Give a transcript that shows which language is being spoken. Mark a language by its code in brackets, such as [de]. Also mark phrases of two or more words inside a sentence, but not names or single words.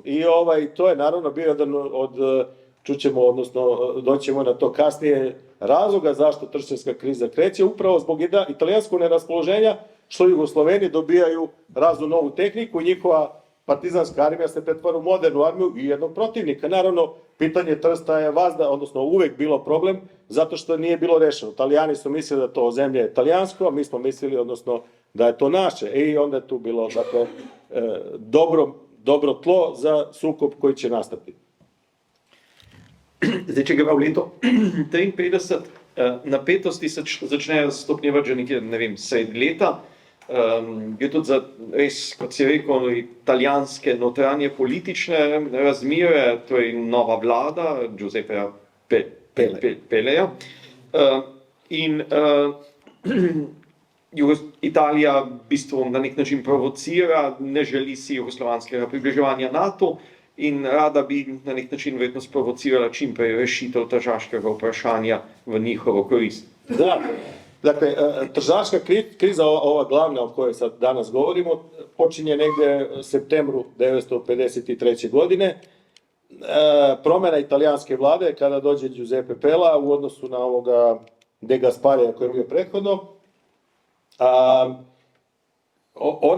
[sr] I to je naravno bio jedan od, čućemo, odnosno doćemo na to kasnije, razloga zašto tršćanska kriza kreće, upravo zbog italijanskog neraspoloženja, što Jugosloveni dobijaju raznu novu tehniku i njihova partizanska armija se pretvara u modernu armiju i jednog protivnika. Naravno, pitanje Trsta je odnosno uvek bilo problem, zato što nije bilo rešeno. Italijani su mislili da to zemlje je italijansko, a mi smo mislili, odnosno, da je to naše. I onda je tu bilo, dakle, dobro tlo za sukob koji će nastati. [sl] Zdaj, če gremo v leto 1953, napetosti se začnejo stopnjevati že nekje, ne vem, sredi leta. Gre tudi za res, kot si rekel, italijanske notranje politične razmere, torej nova vlada Giuseppeja Peleja. In Italija v bistvu na nek način provocira, ne želi si jugoslovanskega približevanja NATO in rada bi na nek način verjetno sprovocirala čim prej rešitev tržaškega vprašanja v njihovo korist. [sr] Da, dakle, tržaška kriza, ova glavna o kojoj sad danas govorimo, počinje negdje u septembru 1953. godine. Promjena italijanske vlade, kada dođe Giuseppe Pella u odnosu na ovoga De Gasparija koji je bio prethodno, ona